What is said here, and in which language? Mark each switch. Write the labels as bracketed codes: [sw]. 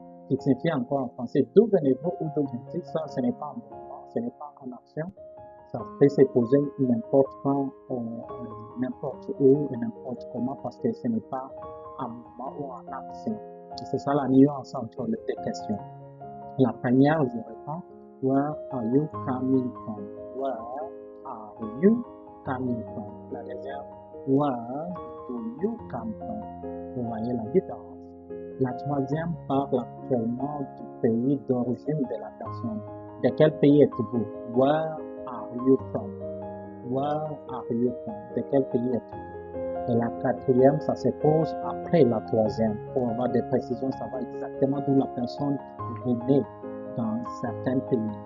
[fr] Qui signifie encore en français, d'où venez-vous ou d'où venez-vous? Ça, ce n'est pas en mouvement, ce n'est pas en action. Ça peut se poser n'importe quand, n'importe où et n'importe comment parce que ce n'est pas en mouvement ou en action. C'est ça la nuance entre les deux questions. La première, je réponds, [en] where are you coming from? Where are you coming from? [fr] La deuxième, [en] where do you come from? [fr] Vous voyez la différence. La troisième parle actuellement du pays d'origine de la personne. De quel pays êtes-vous? [en] Where are you from? Where are you from? [fr] De quel pays êtes-vous? Et la quatrième, ça se pose après la troisième. Pour avoir des précisions, savoir exactement d'où la personne venait dans certains pays.